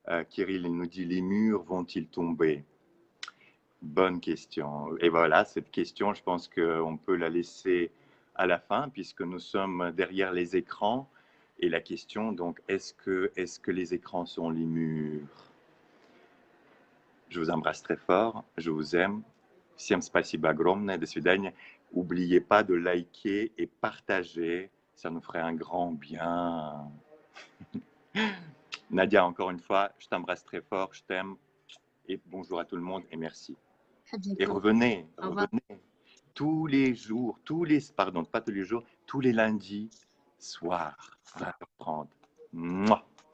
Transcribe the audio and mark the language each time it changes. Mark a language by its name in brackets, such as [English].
[French] Kirill, il nous dit, les murs vont-ils tomber? Bonne question. Et voilà, cette question, je pense qu'on peut la laisser à la fin, puisque nous sommes derrière les écrans. Et la question, donc, est-ce que les écrans sont les murs? Je vous embrasse très fort, je vous aime. [Russian] Всем спасибо огромное, до свидания. [French] N'oubliez pas de liker et partager, ça nous ferait un grand bien. Nadia, encore une fois, je t'embrasse très fort, je t'aime. Et bonjour à tout le monde et merci. À bientôt. Et revenez, Au revoir. revenez tous les jours, pardon, pas tous les jours, tous les lundis soirs, 20h30. Mouah.